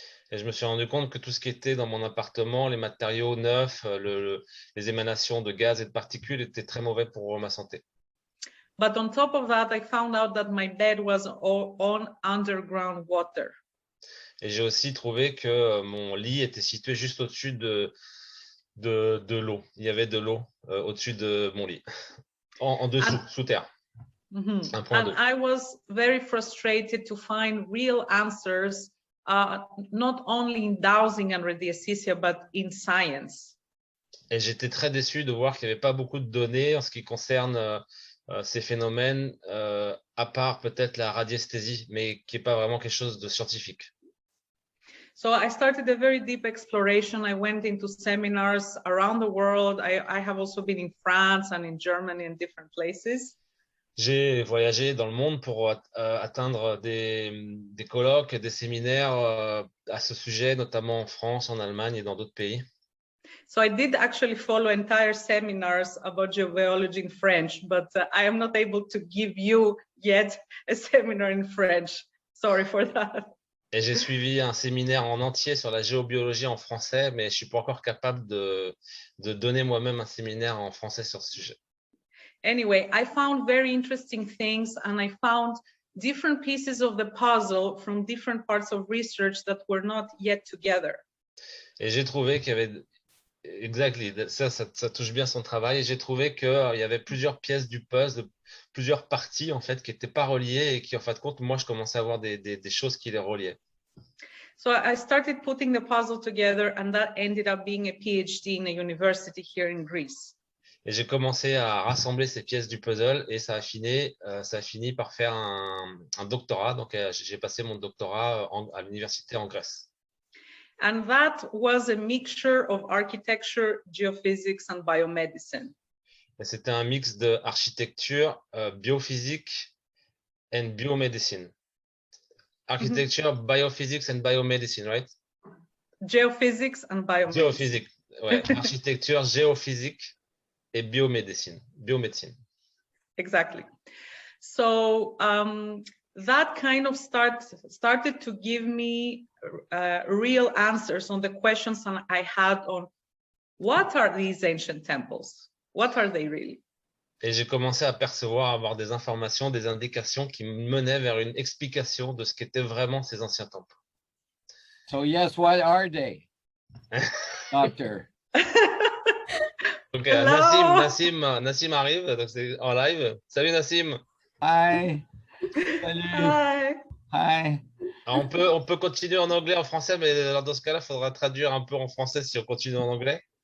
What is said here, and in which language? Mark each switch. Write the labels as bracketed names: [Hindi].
[French] Et je me suis rendu compte que tout ce qui était dans mon appartement, les matériaux neufs, les émanations de gaz et de particules étaient très mauvais pour ma santé. [English] But on top of that, I found out that my bed was on underground water. [French] Et j'ai aussi trouvé que mon lit était situé juste au-dessus de l'eau. Il y avait de l'eau au-dessus de mon lit, en dessous, sous terre. Mm-hmm. Un point [English] And [French] d'eau. [English] I was very frustrated to find real answers, not only in dowsing and radiesthesia, but in science. [French] Et j'étais très déçu de voir qu'il n'y avait pas beaucoup de données en ce qui concerne ces phénomènes, à part peut-être la radiesthésie, mais qui n'est pas vraiment quelque chose de scientifique. [English] So I started a very deep exploration. I went into seminars around the world. I have also been in France and in Germany and different places. [French] J'ai voyagé dans le monde pour atteindre des colloques, des séminaires à ce sujet, notamment en France, en Allemagne et dans d'autres pays. [English] So I did actually follow entire seminars about geobiology in French, but I am not able to give you yet a seminar in French. Sorry for that. [French] Et j'ai suivi un séminaire en entier sur la géobiologie en français, mais je ne suis pas encore capable de donner moi-même un séminaire en français sur ce sujet. [English] Anyway, I found very interesting things and I found different pieces of the puzzle from different parts of research that were not yet together. [French] Et j'ai trouvé qu'il y avait, exactly, ça touche bien son travail, et j'ai trouvé qu'il y avait plusieurs pièces du puzzle, plusieurs parties en fait qui n'étaient pas reliées et qui en fin de compte, moi je commençais à voir des choses qui les reliaient. [English] So I started putting the puzzle together and that ended up being a PhD in a university here in Greece. [French] Et j'ai commencé à rassembler ces pièces du puzzle et ça a fini par faire un doctorat. Donc, j'ai passé mon doctorat à l'université en Grèce. [English] And that was a mixture of architecture, geophysics, and biomedicine. [French] Et c'était un mix de architecture, biophysique [English] and biomedicine. Architecture, biophysics and biomedicine, right? Geophysics and biomedicine. [French] Géophysique, ouais. Architecture, géophysique et biomédecine. [English] Exactly. So that kind of started to give me real answers on the questions I had on what are these ancient temples? What are they really? [French] Et j'ai commencé à percevoir, à avoir des informations, des indications qui me menaient vers une explication de ce qu'étaient vraiment ces anciens temples. [English] So yes, what are they, doctor? [French] Donc Nassim arrive, donc c'est en live. Salut Nassim. [English] Hi. [French] Salut. [English] Hi. Hi. [French] Alors, on peut continuer en anglais, en français, mais dans ce cas-là, il faudra traduire un peu en français si on continue en anglais.